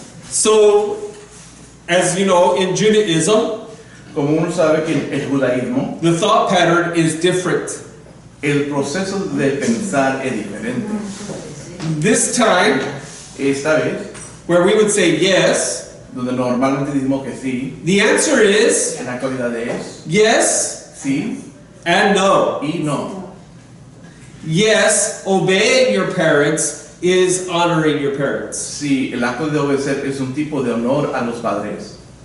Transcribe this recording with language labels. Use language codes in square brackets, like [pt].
[en] So, as you know, in Judaism, [es] Como uno sabe que el judaísmo, [en] the thought pattern is different. [es] el proceso de pensar es diferente. [en] This time, [es] Esta vez, [en] where we would say yes, [es] donde normalmente decimos que sí, [en] the answer is [es] en la actualidad es [en] yes [es] sí [en] and no. [es] y no. [en] Yes, obeying your parents is honoring your parents. [es] Sí, el acto de obedecer es un tipo de honor a los padres,